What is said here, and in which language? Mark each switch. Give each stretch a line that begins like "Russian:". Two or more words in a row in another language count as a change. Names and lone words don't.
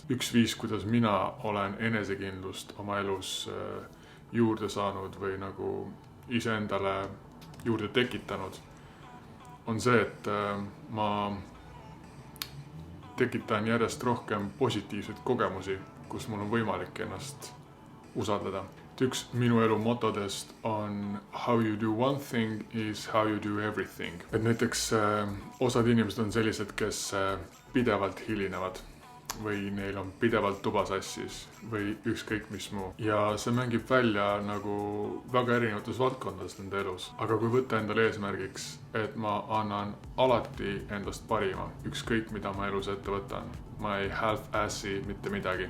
Estonian: Üks viis, kuidas mina olen enesekindlust oma elus juurde saanud või nagu iseendale juurde tekitanud, on see, et ma tekitan järjest rohkem positiivseid kogemusi, kus mul on võimalik ennast usaldada. Üks minu elu motodest on
English: how you do one thing is how you do everything.
Estonian: Et näiteks osad inimesed on sellised, kes pidevalt hilinevad või neil on pidevalt tuba sassis või ükskõik mis muu. Ja see mängib välja nagu väga erinevates valdkondades nende elus. Aga kui võtta endale eesmärgiks, et ma annan alati endast parima, ükskõik mida ma elus ette võtan, ma ei half-assi mitte midagi.